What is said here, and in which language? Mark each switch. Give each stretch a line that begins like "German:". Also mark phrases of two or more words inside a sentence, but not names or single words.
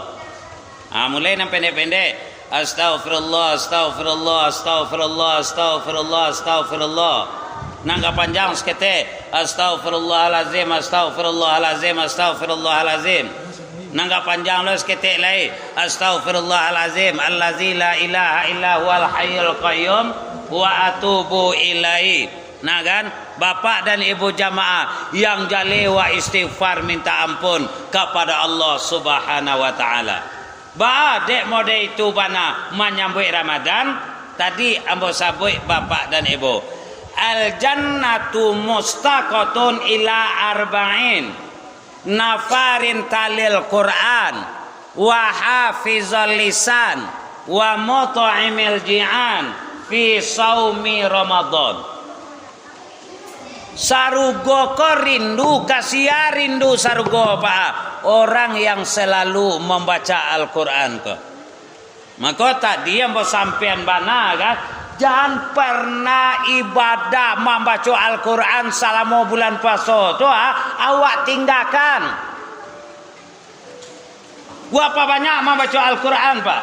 Minangkabau: Mulai nang pendek-pendek.
Arabic: أستغفر الله، أستغفر الله، أستغفر الله، أستغفر الله، أستغفر الله.
Minangkabau: Nangka panjang sekete.
Arabic: أستغفر الله العظيم، أستغفر الله العظيم، أستغفر الله العظيم.
Minangkabau: Nangka panjang lo sekete lagi.
Arabic: أستغفر الله العظيم, الذي لا إله إلا هو الحي القيوم وأتوب إليه.
Indonesian: Nah kan, bapak dan ibu jamaah yang jalewa istighfar minta ampun kepada Allah
Arabic: سبحانه وتعالى.
Minangkabau: Ba dek mode itu bana menyambut Ramadan tadi ambo sabui bapak dan ibu.
Arabic: الجنة مشتاقة إلى أربعة نفر تالي القرآن وحافظ اللسان ومطعم الجيعان في صوم رمضان.
Minangkabau: Sarugo ko rindu kasia rindu sarugo pak orang yang selalu membaca Al-Quran ko.
Indonesian: Maka tadi yang mau sampean bana kan, jangan pernah ibadah membaca Al-Quran selama bulan puasa tu awak tinggalkan. Berapa banyak membaca Al-Quran pak?